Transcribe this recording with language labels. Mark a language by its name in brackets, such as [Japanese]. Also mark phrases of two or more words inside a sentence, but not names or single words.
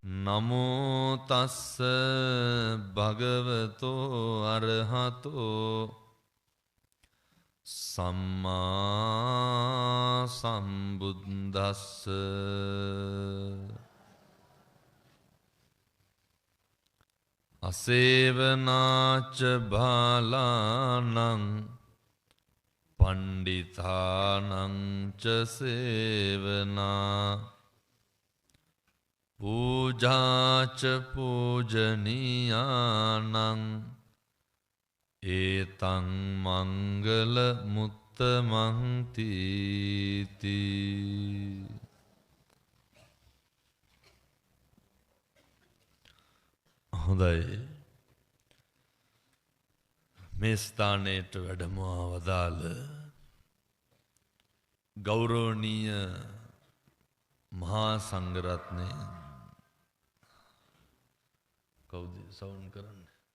[Pali] නමෝ තස්ස භගවතෝ අරහතෝ සම්මා සම්බුද්දස්ස අසේවනාච බාලානං පණ්ඩිතානං ච සේවනා පූජාච පූජනීයානං ඒතං මංගල මුත්තමං තීති. [Sinhala] හොඳයි, මේ ස්ථානයට වැඩමවා වදාළ ගෞරවනීය මහා සංඝරත්නය, කවුද සවුන්ඩ් කරන්නේ?